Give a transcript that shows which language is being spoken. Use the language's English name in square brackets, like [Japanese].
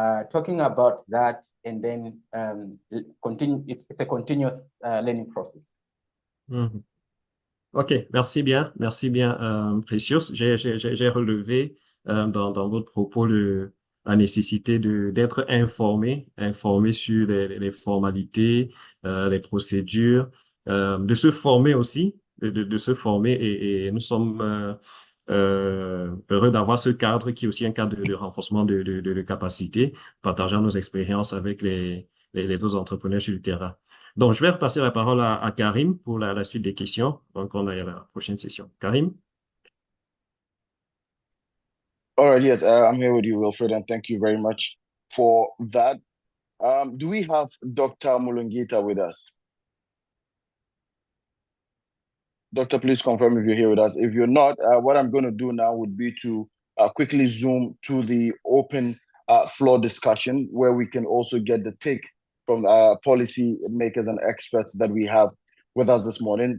[English] Talking about that, and then continue. It's a continuous learning process. [French] Mhm. OK, merci bien, Precious. J'ai relevé dans votre propos la nécessité d'être informé sur les formalités, les procédures, de se former aussi, de se former, et nous sommes heureux d'avoir ce cadre qui est aussi un cadre de renforcement de capacités, partageant nos expériences avec les autres entrepreneurs sur le terrain. Donc, je vais repasser la parole à Karim pour la suite des questions. Donc, on a la prochaine session. Karim? [English] All right, yes, I'm here with you, Wilfred, and thank you very much for that. Do we have Dr. Mulungita with us? Doctor, please confirm if you're here with us. If you're not, what I'm going to do now would be to quickly zoom to the open floor discussion, where we can also get the take from policy makers and experts that we have with us this morning.